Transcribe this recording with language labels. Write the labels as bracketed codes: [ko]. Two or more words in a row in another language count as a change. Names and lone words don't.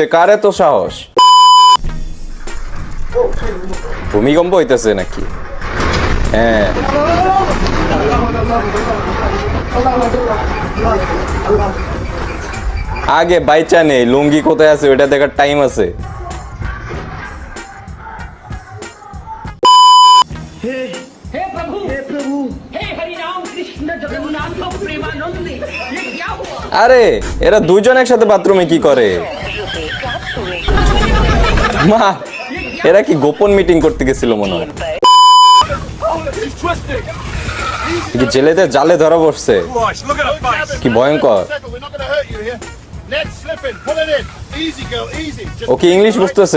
[bn] কারে তো সাহস? ভূমিকম্প হইতেছে নাকি? হ্যাঁ, আগে বাইচা নেই, লুঙ্গি কোথায় আছে ওইটা দেখার টাইম আছে। [hi] हे प्रभु हे हरि राम कृष्ण जगन्नाथ प्रेमानंद ये क्या हुआ [bn] আরে এরা দুইজন একসাথে বাথরুমে কি করে? মা, এরা কি গোপন মিটিং করতে গেছিল মনে হয়? কি জেলেদের জালে ধরা পড়ছে? কি ভয়ঙ্কর। ওকে ইংলিশ বুঝতেছে?